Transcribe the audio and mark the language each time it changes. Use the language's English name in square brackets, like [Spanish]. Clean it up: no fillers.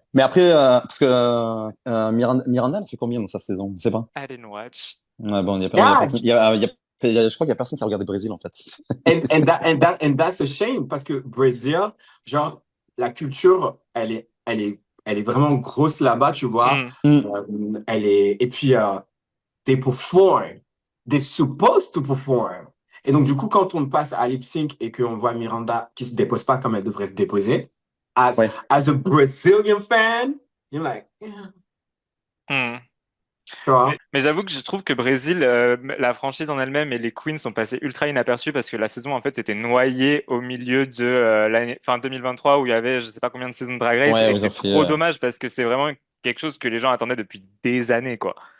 [French] Mais après, parce que Miranda, elle fait combien dans sa saison? Je sais pas. [English] I didn't watch. [French] Ouais, bon, il y a [English] yeah, [French] personne, je crois qu'il y a personne qui a regardé Brésil, en fait. [English] and that's a shame [French] parce que Brésil, genre la culture, elle est vraiment grosse là-bas, tu vois. Hmm. Et puis [English] they perform, they're supposed to perform. [French] Et donc du coup, quand on passe à lip sync et qu'on voit Miranda qui se dépose pas comme elle devrait se déposer, [English] as [French] Ouais. [English] as a Brazilian fan, you're like, yeah, Hmm. [French] tu vois. Mais j'avoue que je trouve que Brésil, la franchise en elle-même et les Queens sont passés ultra inaperçus parce que la saison en fait était noyée au milieu de l'année, fin 2023 où il y avait je sais pas combien de saisons de Drag Race Ouais, ils ont c'est fait. trop dommage parce que c'est vraiment quelque chose que les gens attendaient depuis des années quoi.